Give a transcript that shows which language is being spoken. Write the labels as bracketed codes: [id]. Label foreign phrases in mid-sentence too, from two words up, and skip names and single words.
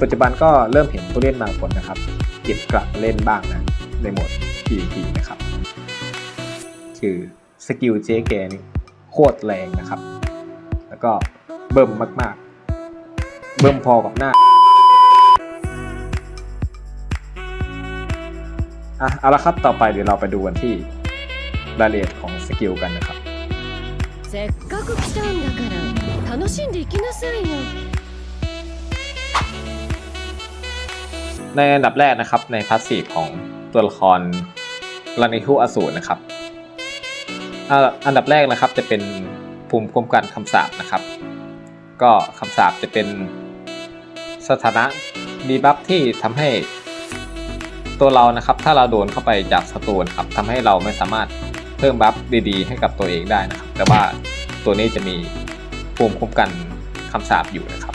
[th] จจุบันก็เริ่มเห็นผู้เล่นบางคนนะครับเก็บกลับมาเล่นบ้างนะในโหมด PVP นะครับคือสกิลเจ๊แกนี่โคตรแรงนะครับแล้วก็เบิ่มมากๆเบิ่มพอกับหน้าเอาละครับต่อไปเดี๋ยวเราไปดูกันที่รายละเอียดของสกิลกันนะครับ [ja] せっかく来たんだから楽しんでいきなさいよ [th] ในอันดับแรกนะครับในพาสซีฟของตัวละครลานิทุอสูรนะครับอัน ดับแรกนะครับจะเป็นภูมิคุ้มกันคำสาปนะครับก็คำสาปจะเป็นสถานะดีบัฟที่ทำให้ตัวเรานะครับถ้าเราโดนเข้าไปจากศัตรูครับทำให้เราไม่สามารถเพิ่มบัฟดีๆให้กับตัวเองได้นะครับแต่ว่าตัวนี้จะมีภูมิคุ้มกันคำสาปอยู่นะครับ